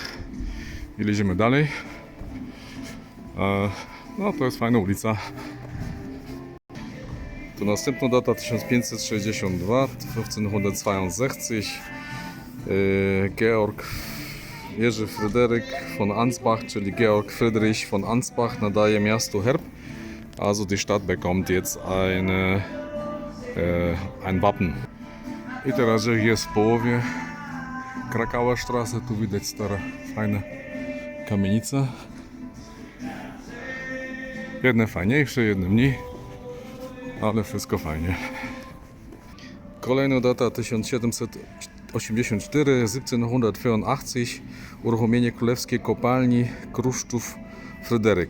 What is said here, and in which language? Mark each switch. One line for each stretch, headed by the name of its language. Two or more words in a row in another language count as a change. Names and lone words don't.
Polish: I leziemy dalej. No to jest fajna ulica. Tu następna data 1562, 1562. Georg Jerzy Fryderyk von Ansbach, czyli Georg Friedrich von Ansbach nadaje miastu herb.
German: Also die Stadt bekommt jetzt ein Wappen.
Polish: I teraz jest w połowie Krakauer Straße, tu widać stare, fajne kamienice. Jedne fajniejsze, jedne mniej, ale wszystko fajnie. Kolejna data 1784, 1784, uruchomienie królewskiej kopalni Kruszczów Fryderyk.